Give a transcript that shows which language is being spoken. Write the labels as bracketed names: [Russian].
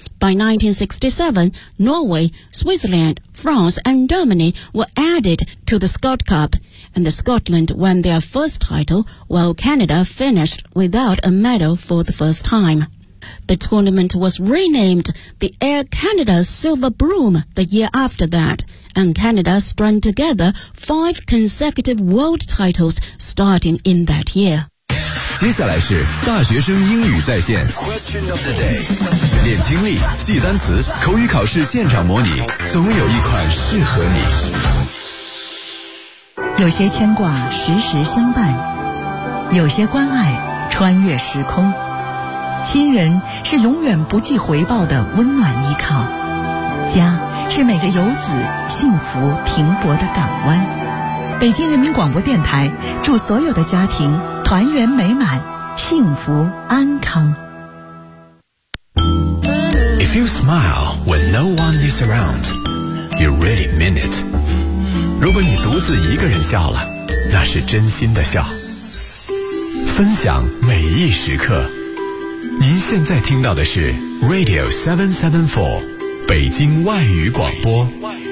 [English] By 1967, Norway, Switzerland, France, and Germany were added to the Scott Cup, and Scotland won their first title, while Canada finished without a medal for the first time. The tournament was renamed the Air Canada Silver Broom the year after that. And Canada strung together five consecutive world titles starting in that year. [Chinese] 接下来是大学生英语在线 [English] Question of the day. [Chinese] 练听力，记单词，口语考试现场模拟，总有一款适合你。有些牵挂时时相伴，有些关爱穿越时空，亲人是永远不计回报的温暖依靠，家是每个游子幸福停泊的港湾。北京人民广播电台祝所有的家庭团圆美满，幸福安康。 [English] If you smile when no one is around, you really mean it. [Chinese] 如果你独自一个人笑了，那是真心的笑。分享每一时刻，您现在听到的是 Radio 774北京外语广播。